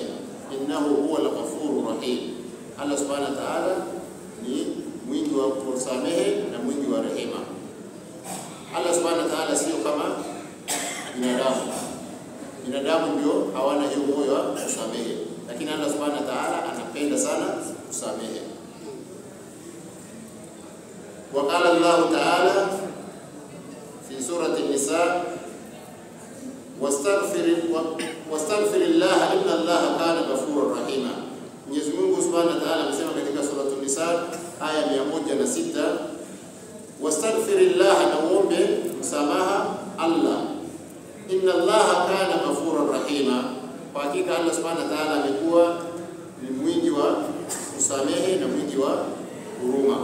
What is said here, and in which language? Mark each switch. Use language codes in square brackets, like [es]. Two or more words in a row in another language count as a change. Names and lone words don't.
[ar] إنه هو الغفور الرحيم. [sw] Allah [ar] سبحانه وتعالى [sw] ni mwingi wa kusamehe na mwingi wa rehema. Allah [ar] سبحانه وتعالى [sw] sio kama binadamu. Binadamu ndio hawana hiyo moyo wa kusamehe, lakini Allah [ar] سبحانه وتعالى [sw] anapenda sana kusamehe. [ar] وقال الله تعالى في سورة النساء: واستغفر الله إن الله كان غفورا رحيما. [sw] Mwenyezi Mungu [ar] سبحانه وتعالى [sw] amesema katika sura An-Nisa aya 106, wastaghfirillah, na uombe msamaha Allah, [ar] إن الله كان غفورا رحيما, [sw] kwa hakika Allah [ar] سبحانه وتعالى [sw] amekuwa ni mwingi wa kusamehe na mwingi wa huruma.